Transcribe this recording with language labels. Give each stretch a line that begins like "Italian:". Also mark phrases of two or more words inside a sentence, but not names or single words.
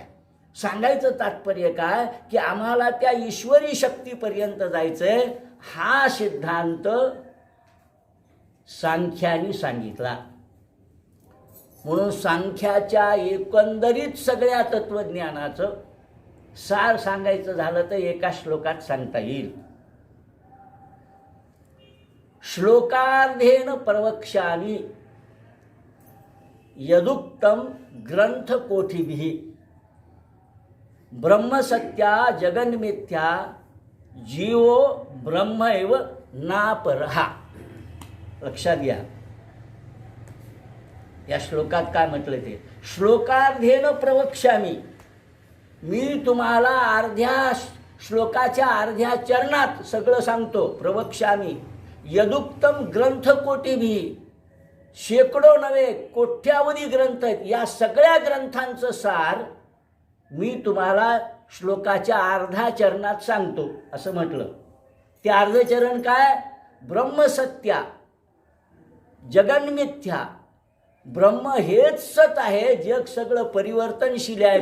Marathi: सांगायचं तात्पर्य काय की आम्हाला त्या ईश्वरी शक्तीपर्यंत जायचंय. हा सिद्धांत सांख्याने सांगितला. म्हणून सांख्याच्या एकंदरीत सगळ्या तत्वज्ञानाचं सार सांगायचं झालं तर एका श्लोकात सांगता येईल.
Sanskrit: श्लोकार्धेन प्रवक्ष्यामि यदुक्तम ग्रंथकोटिभिः ब्रह्मसत्या जगन्मिथ्या जीवो ब्रह्म एव नापरहा.
Marathi: लक्षात घ्या या श्लोकात काय म्हटलं ते.
Sanskrit: श्लोकार्धेन प्रवक्ष्यामि,
Marathi: मी तुम्हाला अर्ध्या श्लोकाच्या अर्ध्या चरणात सगळं सांगतो.
Sanskrit: प्रवक्ष्यामि यदुक्तम ग्रंथकोटिभिः,
Marathi: शेकडो नव्हे कोट्यावधी ग्रंथ आहेत, या सगळ्या ग्रंथांचं सार मी तुम्हाला श्लोकाच्या अर्धा चरणात सांगतो असं म्हटलं. ते अर्ध चरण काय,
Sanskrit: ब्रह्मसत्या, जगन्मिथ्या,
Marathi: ब्रह्म हेच सत आहे, जग सगळं परिवर्तनशील आहे.